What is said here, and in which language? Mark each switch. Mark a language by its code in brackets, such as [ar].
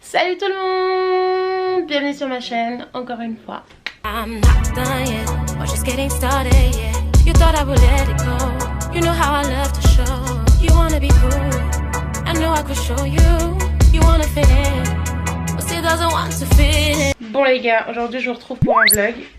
[fr] Salut tout le monde, bienvenue sur ma chaîne, encore une fois. [en] I'm not done yet, we're just getting started, yeah. You thought I would let it go, you know how I love to show. You wanna be cool, I know I could show you. You wanna fit in, but still doesn't want to fit in. [fr] Bon les gars, aujourd'hui je vous retrouve pour un vlog.